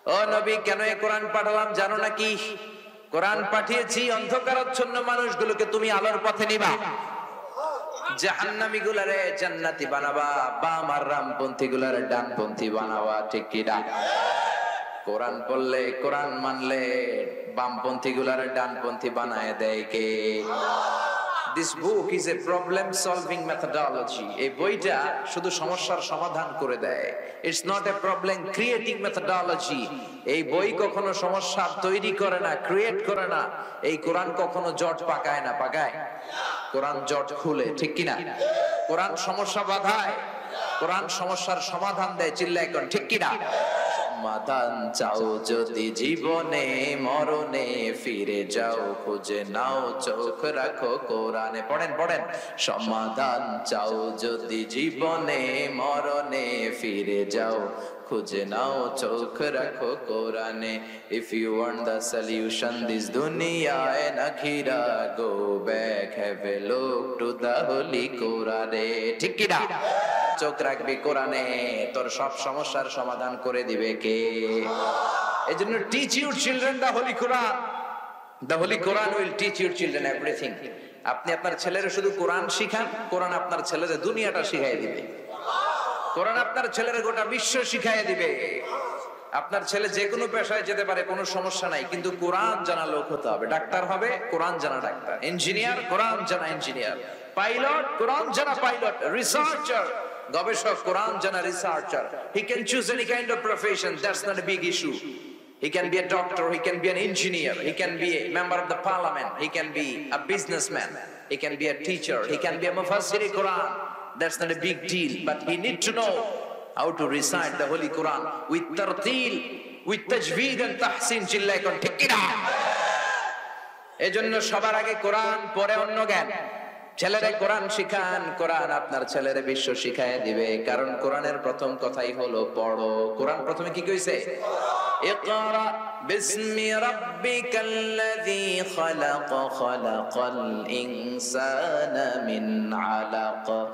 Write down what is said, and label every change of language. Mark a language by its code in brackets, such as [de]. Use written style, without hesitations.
[bn] ও নবী, কেন এই কোরআন পাঠালাম জানো নাকি? কোরআন পাঠিয়েছি অন্ধকারাচ্ছন্ন মানুষগুলোকে তুমি আলোর পথে নিবা, জাহান্নামী গুলারে জান্নাতি বানাবা, বাম আর রামপন্থী গুলারে ডানপন্থী বানাবা, ঠিক কি না? কোরআন পড়লে, কোরআন মানলে বামপন্থী গুলারে ডানপন্থী বানায় দেয় কে? [en] This book is a problem solving methodology. [bn] এই বইটা শুধু সমস্যার সমাধান করে দেয়। [en] It's not a problem creating methodology. [bn] এই বই কখনো সমস্যা তৈরি করে না, ক্রিয়েট করে না। এই কোরআন কখনো জট পাকায় না, পাকায়? কোরআন জট খুলে, ঠিক কি না? কোরআন সমস্যা বাধায়, কোরআন সমস্যার সমাধান দেয়। চিল্লায় কোন, ঠিক কি না? সমাধান চাও যদি জীবনে, মরণে ফিরে যাও, খুঁজে নাও চোখ রাখো কোরআনে। পড়েন পড়েন। সমাধান চাও যদি জীবনে, মরণে ফিরে যাও, খুঁজে নাও চোখ রাখো কোরআনে। [en] If you want the solution this dunya and akhira, go back, have a look to the holy Quran. [bn] ঠিক কি না? চোখ রাখবি কোরআনে, তোর সব সমস্যার সমাধান করে দিবে কে? [en] এজন্য teach your children the holy Quran. The holy Quran will teach your children everything. [bn] আপনি আপনার ছেলের শুধু কোরআন শিখান, কোরআন আপনার ছেলের দুনিয়াটা শিখাই দিবে। কোরআন আপনার ছেলের গোটা বিশ্ব শিখাই দিবে। আপনার ছেলে যে কোনো পেশায় যেতে পারে, কোনো সমস্যা নাই, কিন্তু কোরআন জানা লোক হতে হবে। ডাক্তার হবে, কোরআন জানা ডাক্তার। ইঞ্জিনিয়ার, কোরআন জানা ইঞ্জিনিয়ার। পাইলট, কোরআন জানা পাইলট। রিসার্চার, গবেষক, কোরআন জানা researcher. [en] He can choose any kind of profession. That's not a big issue. He can be a doctor, he can be an engineer, he can be a member of the parliament, he can be a businessman, he can be a teacher, he can be a mufassir Quran. That's not a big deal, but he need to know how to recite the Holy Quran with tartil, with tajweed and tahsin. [bn] চিল্লায় কোন, ঠিক কি না? এজন্য সবার আগে কোরআন, পরে অন্য জ্ঞান। ছেলেরে কোরআন শিখান, কোরআন আপনার ছেলেরে বিশ্ব শিখায় দিবে। কারণ কোরআনের প্রথম কথাই হলো পড়ো। কোরআন প্রথমে কি কইছে? [ar] ইকরা বিসমি রাব্বিকাল্লাযী খালাক, খালাকাল ইনসানা মিন আলাক।